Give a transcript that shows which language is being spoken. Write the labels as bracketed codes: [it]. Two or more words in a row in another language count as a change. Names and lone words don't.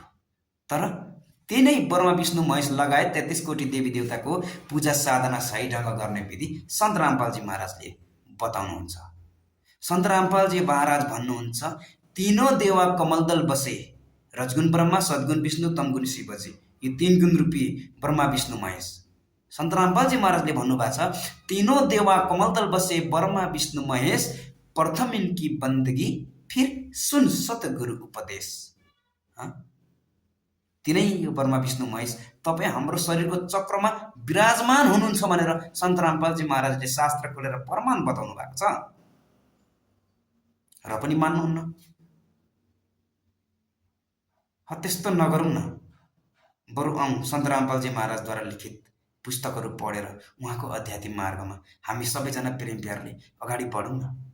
[ne] तर त्यही नै ब्रह्मा विष्णु महेश लगायत 33 कोटी देवी देवताको पूजा साधना सही ढङ्ग गर्ने विधि सन्त रामपालजी महाराजले बताउनुहुन्छ। सन्त रामपालजी महाराज भन्नुहुन्छ, [hi] तीनों देवा कमलदल बसे, रजगुण ब्रह्मा, सद्गुण विष्णु, तमगुण शिवजी। [ne] यो 3 गुण रूपी ब्रह्मा विष्णु महेश। सन्त रामपालजी महाराजले भन्नुभएको छ, [hi] तीनों देवा कमलदल बसे, ब्रह्मा विष्णु महेश, प्रथम इनकी बंदगी, फिर सुन सतगुरु उपदेश। [ne] तिनै यो ब्रह्मा विष्णु महेश तपाईँ हाम्रो शरीरको चक्रमा विराजमान हुनुहुन्छ भनेर सन्त रामपालजी महाराजले शास्त्र खोलेर प्रमाण बताउनु भएको छ, र पनि मान्नुहुन्न। त्यस्तो नगरौँ न, बरु सन्त रामपालजी महाराजद्वारा लिखित पुस्तकहरू पढेर उहाँको आध्यात्मिक मार्गमा हामी सबैजना प्रेम प्यारले अगाडि बढौँ न।